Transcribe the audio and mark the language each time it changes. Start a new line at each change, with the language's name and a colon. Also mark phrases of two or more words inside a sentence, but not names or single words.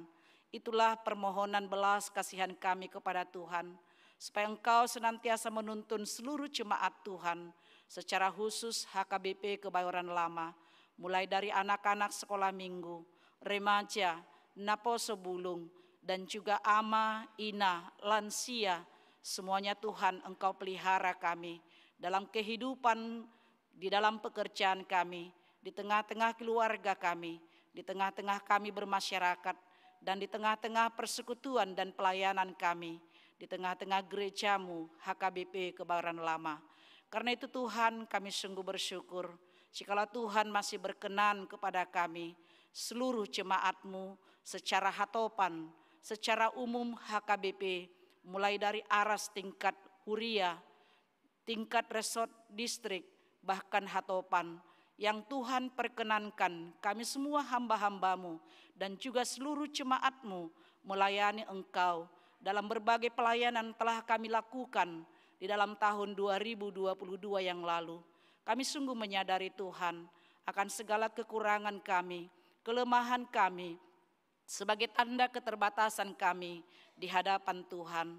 Indonesian: Itulah permohonan belas kasihan kami kepada Tuhan, supaya Engkau senantiasa menuntun seluruh jemaat Tuhan, secara khusus HKBP Kebayoran Lama, mulai dari anak-anak sekolah minggu, remaja, Naposo Bulung, dan juga
Batak Toba: ama, ina,
Indonesian: lansia. Semuanya Tuhan Engkau pelihara kami dalam kehidupan, di dalam pekerjaan kami, di tengah-tengah keluarga kami, di tengah-tengah kami bermasyarakat, dan di tengah-tengah persekutuan dan pelayanan kami, di tengah-tengah gereja-Mu HKBP Kebayoran Lama. Karena itu Tuhan, kami sungguh bersyukur jikalau Tuhan masih berkenan kepada kami, seluruh jemaat-Mu secara hatopan, secara umum HKBP, mulai dari aras tingkat huria, tingkat resort distrik, bahkan hatopan, yang Tuhan perkenankan kami semua hamba-hamba-Mu dan juga seluruh jemaat-Mu melayani Engkau dalam berbagai pelayanan telah kami lakukan di dalam tahun 2022 yang lalu. Kami sungguh menyadari Tuhan akan segala kekurangan kami, kelemahan kami, sebagai tanda keterbatasan kami di hadapan Tuhan.